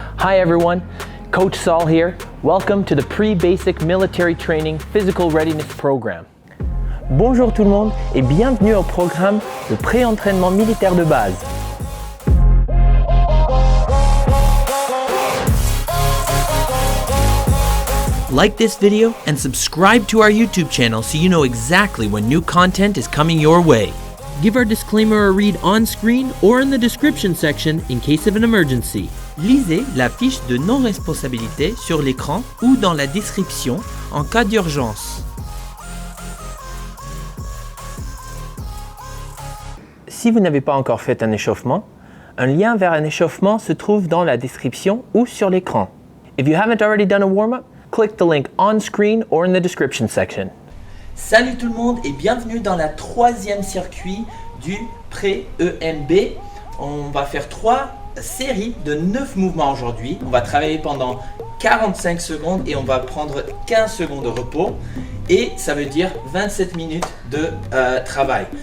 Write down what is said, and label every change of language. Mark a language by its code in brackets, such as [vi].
[en] Hi everyone, Coach Saul here. Welcome to the Pre-Basic Military Training Physical Readiness Program. [fr] Bonjour tout le monde et bienvenue au programme de pré-entraînement militaire de base. [en] Like this video and subscribe to our YouTube channel so you know exactly when new content is coming your way. Give our disclaimer a read on screen or in the description section in case of an emergency. [fr] Lisez la fiche de non-responsabilité sur l'écran ou dans la description en cas d'urgence. Si vous n'avez pas encore fait un échauffement, un lien vers un échauffement se trouve dans la description ou sur l'écran. [en] If you haven't already done a warm-up, click the link on screen or in the description section. [fr] Salut tout le monde et bienvenue dans la troisième circuit du pré-EMB. On va faire 3 séries de 9 mouvements aujourd'hui. On va travailler pendant 45 secondes et on va prendre 15 secondes de repos. Et ça veut dire 27 minutes de travail.